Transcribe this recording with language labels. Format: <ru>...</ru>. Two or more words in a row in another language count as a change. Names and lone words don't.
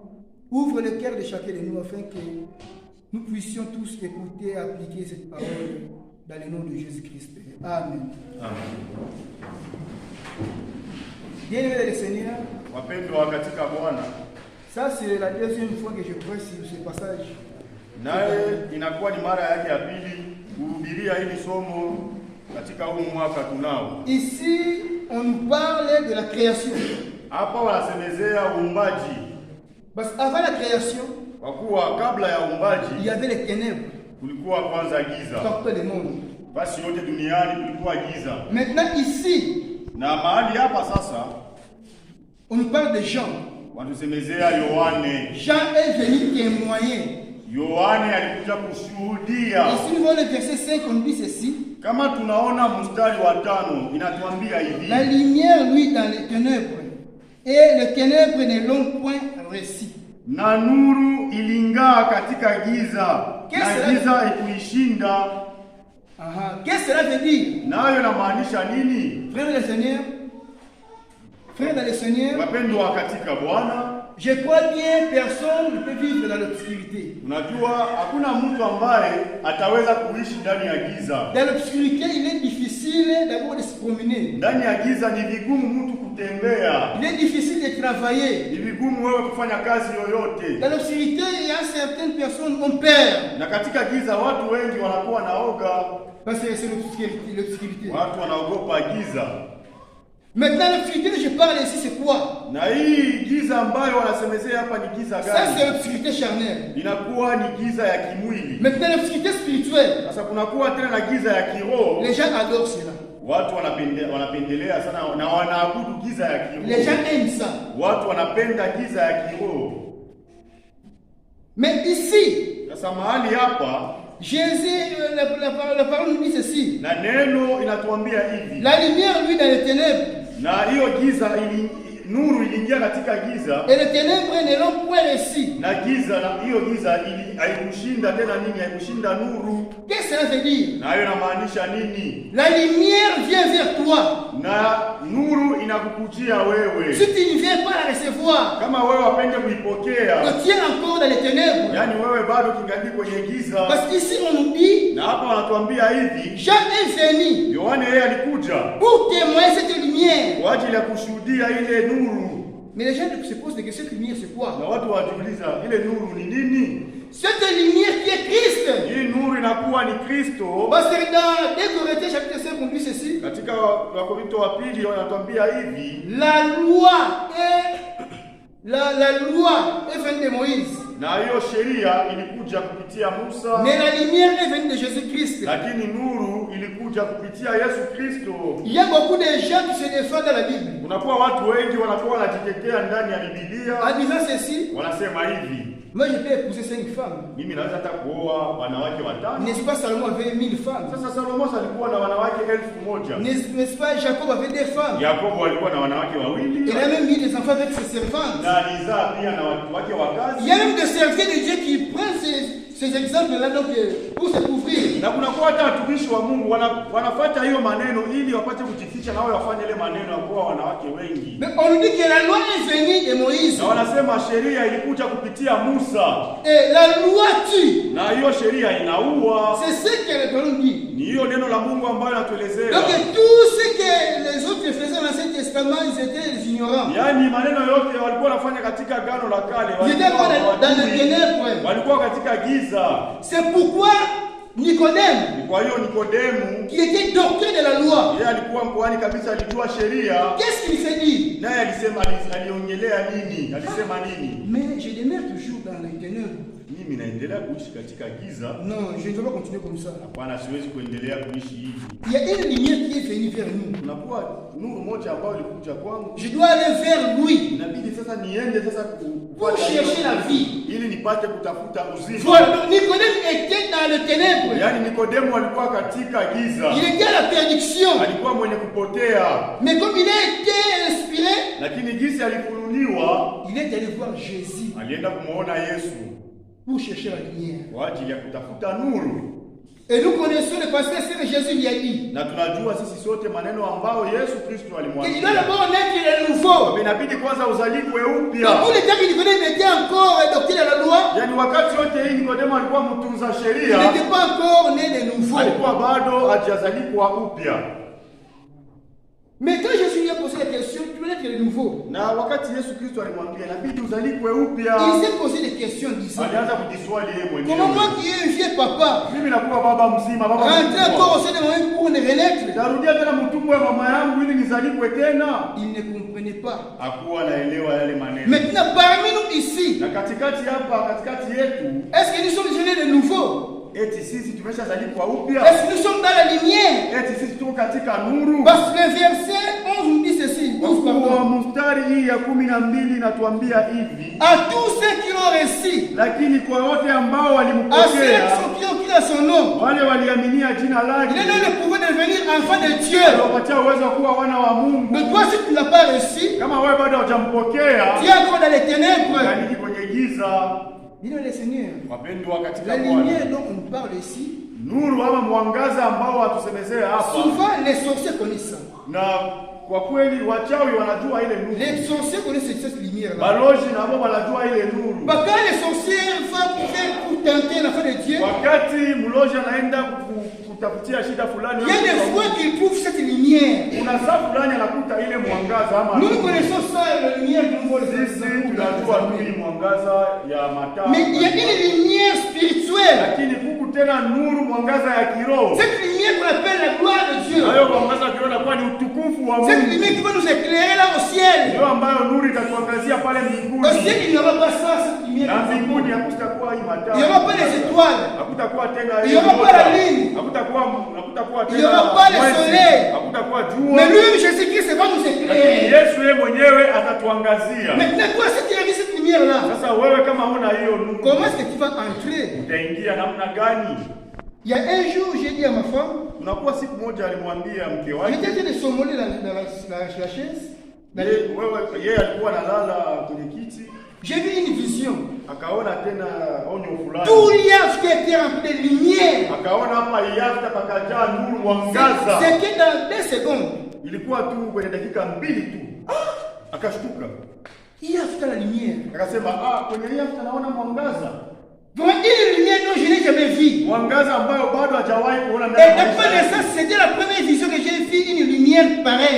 <fr>Ouvre le cœur de chacun de nous afin que nous puissions tous écouter et appliquer cette parole dans le nom de Jésus-Christ. Amen. Amen. Bien-aimés le Seigneur,</fr> <sw>Wapendwa katika Bwana,</sw> <fr>ça c'est la deuxième fois que je prêche sur ce passage.</fr> <sw>naye inakuwa ni mara yake ya pili kuhubiria hili somo katika huu mwaka tunao.</sw> <fr>Ici, on nous parle de la création.</fr> <sw>Hapa wanasemezea uumbaji.</sw> <fr>Parce qu'avant la création,</fr> <sw>Kwa kuwa kabla ya uumbaji</sw> <fr>il y avait les ténèbres</fr> <sw>kulikuwa kwanza giza.</sw> <fr>partout le monde.</fr> <sw>Basi yote duniani kulikuwa giza.</sw> <fr>Maintenant ici,</fr> <sw>Na mahali hapa sasa</sw> <fr>on nous parle de Jean.</fr> <sw>watusemezea Yohane.</sw> <fr>Jean est venu témoigner.</fr> <sw>Yohane alikuja kushuhudia.</sw> <fr>Ici, nous voyons le verset 5, on dit ceci.</fr> <sw>Kama tunaona mstari wa 5 inatuambia hivi.</sw> <fr>La lumière luit dans les ténèbres, et les ténèbres ne l'ont point reçu.</fr> <sw>Na nuru iling'aa tuliingaa katika giza na giza ikuishinda.</sw> <fr>Qu'est-ce que cela veut dire?</fr> <sw>Nayo inamaanisha nini?</sw> <fr>Frère le Seigneur, frère dans le Seigneur,</fr> <sw>wapendwa katika Bwana,</sw> <fr>je crois bien personne ne peut vivre dans l'obscurité.</fr> <sw>Unajua hakuna mtu ambaye ataweza kuishi ndani ya giza.</sw> <fr>Dans l'obscurité, il est difficile d'abord de se promener.</fr> <sw>Ndani ya giza ni vigumu mtu kutembea.</sw> <fr>Il est difficile de travailler.</fr> <sw>Ni vigumu wewe kufanya kazi yoyote.</sw> <fr>Dans l'obscurité, il y a certaines personnes qui ont peur.</fr> <sw>Na katika giza watu wengi wanakuwa naoga.</sw> <fr>Parce que c'est l'obscurité.</fr> <sw>Watu wanaogopa giza.</sw> <fr>Maintenant, l'obscurité je parle ici, c'est quoi?</fr> <sw>Na hii giza ambayo wanasemezea hapa ni giza gani?</sw> <fr>Ça, c'est l'obscurité charnelle.</fr> <sw>Inakuwa ni giza ya kimwili.</sw> <fr>Maintenant, l'obscurité spirituelle.</fr> <sw>Sasa kunakuwa tena na giza ya kiroho.</sw> <fr>Les gens adorent cela.</fr> <sw>Watu wanapendelea sana na wanaabudu giza ya kiroho.</sw> <fr>Les gens aiment ça.</fr> <sw>Watu wanapenda giza ya kiroho.</sw> <fr>Mais ici,</fr> <sw>sasa mahali hapa</sw> <fr>Jésus, la parole nous dit ceci.</fr> <sw>Na neno inatuambia hivi.</sw> <fr>La lumière lui dans les ténèbres.</fr> <sw>Na hiyo giza nuru iliingia katika giza.</sw> <fr>Et les ténèbres ne l'ont point réussi.</fr> <sw>Na giza na hiyo giza haikushinda tena nini?</sw> <fr>Haikushinda nuru.</fr> <sw>Qu'est-ce que ça veut dire?</sw> <fr>Na hiyo inamaanisha nini?</fr> <sw>La lumière vient vers toi.</sw> <fr>Na nuru inakukujia wewe.</fr> <sw>Si tu ne viens pas la recevoir,</sw> <fr>kama wewe wapende kuipokea,</fr> <sw>tu es encore dans les ténèbres.</sw> <fr>Yani wewe bado kingali kwenye giza.</fr> <sw>Parce qu'ici on nous dit,</sw> <fr>na hapa wanatuambia hivi,</fr> <sw>Jean est venu.</sw> <fr>Yohane yeye alikuja</fr> <sw>pour témoigner cette lumière.</sw> <fr>Kwa ajili ya kushuhudia ile nuru.</fr> <sw>Mais les gens se posent des questions, cette lumière c'est quoi?</sw> <fr>Na watu wajiuliza ile nuru ni nini?</fr> <sw>Cette lumière qui est Christ.</sw> <fr>Hii nuru inakuwa ni Kristo.</fr> <sw>Parce que dans 2 Corinthiens chapitre 5 on dit ceci.</sw> <fr>Katika Wakorintho wa pili wanatuambia hivi,</fr> <sw>la loi est venue de Moïse.</sw> <fr>Na hiyo sheria ilikuja kupitia Musa.</fr> <sw>Mais la lumière est venue de Jésus-Christ.</sw> <fr>Lakini nuru ilikuja kupitia Yesu Kristo.</fr> <sw>Il y a beaucoup de gens qui se défendent dans la Bible.</sw> <fr>Kunakuwa watu wengi wanakuwa wanajitetea ndani ya Biblia.</fr> <sw>En disant ceci,</sw> <fr>wanasema hivi,</fr> <sw>moi je peux épouser 5 femmes.</sw> <fr>Mimi naweza hata kuoa wanawake 5.</fr> <sw>N'est-ce pas Salomon avait 1000 femmes?</sw> <fr>Sasa Salomon alikuwa na wanawake 1000.</fr> <sw>N'est-ce pas Jacob avait 2 femmes?</sw> <fr>Yakobo alikuwa na wanawake 2.</fr> <sw>Il a même mis des enfants avec ses servantes.</sw> <fr>Na alizaa pia na wake wa kazi.</fr> <sw>Il y a même des serviteurs de Dieu qui prennent ces exemples-là donc pour se couvrir.</sw> <fr>Na kuna kwa hata watumishi wa Mungu wanafuata hiyo maneno ili wapate kujificha na wao wafanye ile maneno ya kuwa wanawake wengi.</fr> <sw>Mais on nous dit que la loi est venue de Moïse.</sw> <fr>Na wanasema sheria ilikuja kupitia Musa.</fr> <sw>Et la loi tue.</sw> <fr>Na hiyo sheria inaua.</fr> <sw>C'est ce que le Coran dit.</sw> <fr>Ni hiyo neno la Mungu ambayo anatuelezea.</fr> <sw>Donc tout ce que les autres faisaient dans l'Ancien Testament, ils étaient les ignorants.</sw> <fr>Yaani maneno yote walikuwa wanafanya katika Agano la Kale.</fr> <sw>Ils étaient dans les ténèbres.</sw> <fr>Walikuwa katika giza.</fr> <sw>C'est pourquoi Nicodème,</sw> <fr>kwa hiyo Nikodemu,</fr> <sw>qui était docteur de la loi,</sw> <fr>yeye alikuwa mkoani kabisa, alijua sheria.</fr> <sw>Qu'est-ce qu'il s'est dit?</sw> <fr>Naye alisema, aliongelea nini? Alisema nini? Mais je demeure toujours dans les ténèbres.</fr> <sw>Mimi naendelea kuishi katika giza.</sw> <fr>Non, je ne veux pas continuer comme ça.</fr> <sw>Hapana, siwezi kuendelea kuishi hivi.</sw> <fr>Il y a une lumière qui est venue vers nous.</fr> <sw>Kunakuwa nuru moja ambayo ilikuja kwangu.</sw> <fr>Je dois aller vers lui.</fr> <sw>Inabidi sasa niende sasa</sw> <fr>pour chercher la vie.</fr> <sw>Ili nipate kutafuta uzima.</sw> <fr>Voilà, Nicodème était dans les ténèbres.</fr> <sw>Yaani Nikodemu alikuwa katika giza.</sw> <fr>Il était à la perdition.</fr> <sw>Alikuwa mwenye kupotea.</sw> <fr>Mais comme il a été inspiré,</fr> <sw>lakini jinsi alifunuliwa,</sw> <fr>il est allé voir Jésus.</fr> <sw>Alienda kumuona Yesu</sw> <fr>pour chercher la lumière.</fr> <sw>Kwa ajili ya kutafuta nuru.</sw> <fr>Et nous connaissons le passage que Jésus lui a dit.</fr> <sw>Na tunajua sisi sote maneno ambayo Yesu Kristo alimwambia.</sw> <fr>Il doit d'abord naître de nouveau.</fr> <sw>Inabidi kwanza uzaliwe upya.</sw> <fr>Donc tous les temps qu'il Nicodème était encore docteur de la loi.</fr> <sw>Yaani wakati wote hii Nikodemo alikuwa mtunza sheria.</sw> <fr>Il n'était pas encore né de nouveau.</fr> <sw>Alikuwa bado hajazaliwa upya.</sw> <fr>Mais quand Jésus lui a posé la question, tu veux être de nouveau.</fr> <sw>Na wakati Yesu Kristo alimwambia inabidi uzaliwe upya.</sw> <fr>Il s'est posé des questions disant.</fr> <sw>Alianza kujiswali yeye mwenyewe.</sw> <fr>Comment moi qui ai un vieux papa?</fr> <sw>Mimi nakuwa baba mzima, baba.</sw> <fr>Rentrer encore au sein de moi pour ne renaître.</fr> <sw>Tarudia tena mtumbo wa mama yangu ili nizaliwe tena.</sw> <fr>Il ne comprenait pas.</fr> <sw>Hakuwa anaelewa yale maneno.</sw> <fr>Maintenant parmi nous ici.</fr> <sw>Na katikati hapa, katikati yetu.</sw> <fr>Est-ce que nous sommes nés de nouveau?</fr> <sw>Eti sisi tumeshazaliwa upya.</sw> <fr>Est-ce que nous sommes dans la lumière?</fr> <sw>Eti sisi tuko katika nuru.</sw> <fr>Parce que le verset 11 nous dit ceci.</fr> <sw>Kwa mstari hii ya 12 inatuambia hivi.</sw> <fr>À tous ceux qui l'ont reçu.</fr> <sw>Lakini kwa wote ambao walimpokea.</sw> <fr>À ceux qui ont cru à son nom.</fr> <sw>Wale waliaminia jina lake.</sw> <fr>Il a donné le pouvoir de devenir enfant de Dieu.</fr> <sw>Aliwapatia uwezo wa kuwa wana wa Mungu.</sw> <fr>Mais toi si tu ne l'as pas reçu.</fr> <sw>Kama wewe bado hujampokea.</sw> <fr>Tu es encore dans les ténèbres.</fr> <sw>Yaani kwenye giza.</sw> <fr>Bien le Seigneur.</fr> <sw>Wapendwa katika</sw> <fr>La</fr> <sw>Bwana.</sw> <fr>lumière dont on parle ici,</fr> <sw>Nuru ama mwangaza ambao watusemezea hapa.</sw> <fr>souvent les sorciers connaissent ça.</fr> <sw>Na kwa kweli wachawi wanajua ile nuru.</sw> <fr>Les sorciers connaissent cette lumière là.</fr> <sw>Balozi na wao wanajua ile nuru.</sw> <fr>Quand les sorciers vont pour tenter l'enfant de Dieu,</fr> <sw>Wakati mlozi anaenda kutafutia shida fulani,</sw> <fr>il y a des fois qu'il trouve cette lumière.</fr> <sw>kuna saa fulani anakuta ile mwangaza ama</sw> <fr>Nous connaissons ça, la lumière du monde.</fr> <sw>sisi tunajua ni mwangaza ya mataa.</sw> <fr>Mais il y a une lumière spirituelle.</fr> <sw>Lakini huku tena nuru mwangaza ya kiroho.</sw> <fr>Cette lumière qu'on appelle la gloire de Dieu.</fr> <sw>Hayo mwangaza ya kiroho inakuwa ni utukufu wa Mungu.</sw> <fr>Cette lumière qui va nous éclairer là au ciel.</fr> <sw>Ndio ambayo nuru itatuangazia pale mbinguni.</sw> <fr>Au ciel, il n'y aura pas ça, cette lumière.</fr> <sw>Na mbinguni hakutakuwa hii mataa.</sw> <fr>Il n'y aura pas les étoiles.</fr> <sw>Hakutakuwa tena</sw> <fr>Il n'y aura pas la lune.</fr> <sw>Hakutakuwa tena.</sw> <fr>Il n'y aura pas le soleil.</fr> <sw>Hakutakuwa jua.</sw> <fr>Mais lui, Jésus-Christ, va nous éclairer.</fr> <sw>Yesu yeye mwenyewe atatuangazia.</sw> <fr>Maintenant, toi, si tu as vu cette lumière-là,</fr> <sw>Sasa wewe kama huna hiyo nuru,</sw> <fr>comment est-ce que tu vas entrer?</fr> <sw>utaingia namna gani?</sw> <fr>Il y a un jour, j'ai dit à ma femme,</fr> <sw>Unakuwa siku moja alimwambia mke wake,</sw> <fr>j'étais en train de somnoler dans la chaise.</fr> <sw>yeye alikuwa analala kwenye kiti,</sw> <fr>J'ai vu une vision.</fr> <sw>akaona tena onyo fulani.</sw> <fr>Tout l'IAF qui était rempli de lumière.</fr> <sw>Akaona hapa yafta pakajaa nuru mwangaza.</sw> <fr>C'était dans 2 secondes.</fr> <sw>Ilikuwa tu kwenye dakika 2 tu. Akashtuka.</sw> <fr>IAF la lumière.</fr> <sw>Akasema kwenye yafta naona mwangaza.</sw> <fr>Vraiment une lumière dont je n'ai jamais vue.</fr> <sw>Mwangaza ambayo bado hajawahi kuona</sw> <fr>Et</fr> <sw>ndani.</sw> <fr>depuis ça, c'était la première vision que j'ai vue, une lumière pareille.</fr>